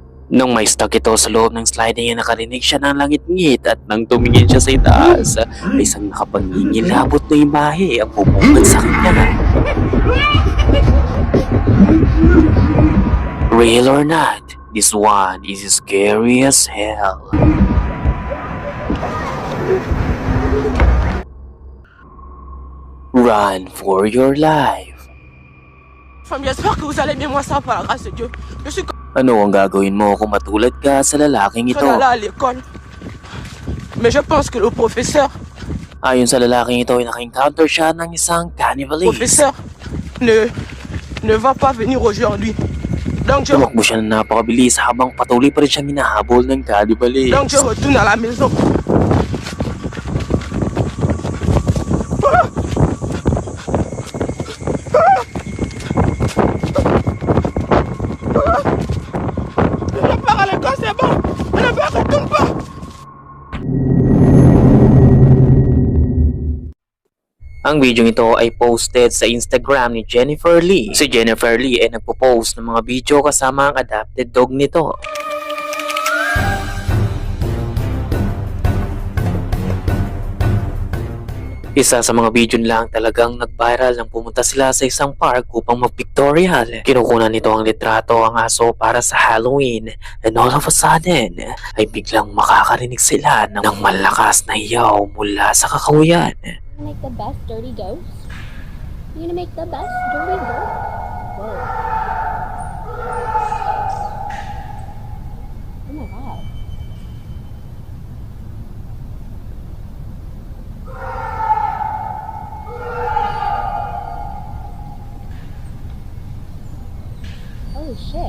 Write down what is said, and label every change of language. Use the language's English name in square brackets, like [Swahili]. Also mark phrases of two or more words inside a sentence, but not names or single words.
[Filipino] Nung may stuck ito sa loob ng sliding ay nakarinig siya ng langit-ngit at nang tumingin siya sa itaas ay isang nakapangingilabot na imahe ang bumungad sa kanya. [English] Real or not, this one is scary as hell. Run for your life. [French] J'espère que vous allez bien, moi ça par la grâce de Dieu. Je suis [Filipino] Ano ang gagawin mo kung matulad ka sa lalaking ito? [French] là à l'école. Mais je pense que le professeur [Filipino] Ayon sa lalaking ito ay naka-encounter siya ng isang cannibalist. [French] ne va pas venir aujourd'hui. Donc je [Filipino] Tumakbo siya na napakabilis habang patuloy pa rin siyang hinahabol ng cannibalist. [French] donc je retourne à la maison. Je pars à l'école, c'est bon. On ne retourne pas. [Filipino] Ang video ito ay posted sa Instagram ni Jennifer Lee. Si Jennifer Lee ay nagpo-post ng mga video kasama ang [English] adopted dog [Filipino] nito. Isa sa mga video lang talagang nag-viral nang pumunta sila sa isang park upang mag-pictorial. Kinukunan nito ang litrato ang aso para sa Halloween [English] and all of a sudden [Filipino] ay biglang makakarinig sila ng malakas na hiyaw mula sa kakahuyan. [English] Make the best dirty ghost? You gonna make the best dirty ghost? Whoa. Oh my god. Holy shit.